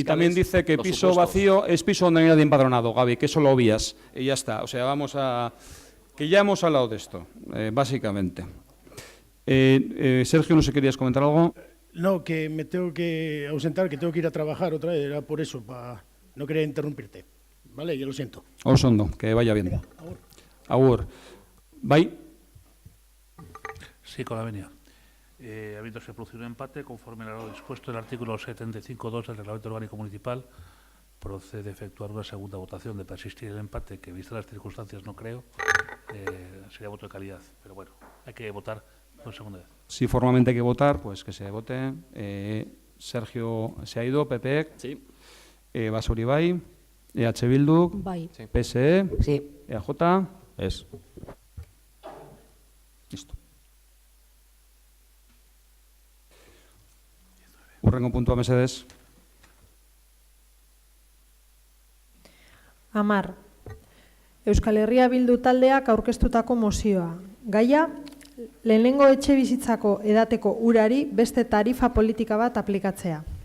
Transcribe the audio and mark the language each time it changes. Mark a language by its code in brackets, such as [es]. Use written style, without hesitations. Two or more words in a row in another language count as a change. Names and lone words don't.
[es] Sí, y también dice que piso vacío es piso donde no hay nadie empadronado, Gaby, que eso lo obvias. Y ya está. O sea, que ya hemos hablado de esto, básicamente. Sergio, no sé, ¿querías comentar algo? No, que me tengo que ausentar, que tengo que ir a trabajar otra vez, era por eso, no quería interrumpirte. Vale, yo lo siento. [eu] Oso ondo, [es] que vaya bien. Venga, [eu] agur. Agur. Bai? [es] Sí, con la venia. Habiéndose producido un empate, conforme a lo dispuesto en el artículo 75.2 del Reglamento Orgánico Municipal, procede a efectuar una segunda votación de persistir el empate, que vistas las circunstancias no creo, sería voto de calidad. Pero bueno, hay que votar por segunda vez. Si formalmente hay que votar, pues que se vote. Sergio se ha ido, PP. Sí. [eu] Basauri bai. EH Bildu. Bai. [es] Sí. PSE. Sí. EAJ. Es. Listo. [eu] Hurrengo puntua mesedez. 10. Euskal Herria Bildu taldeak aurkeztutako mozioa. Gaia, lehenengo etxe bizitzako edateko urari beste tarifa politika bat aplikatzea.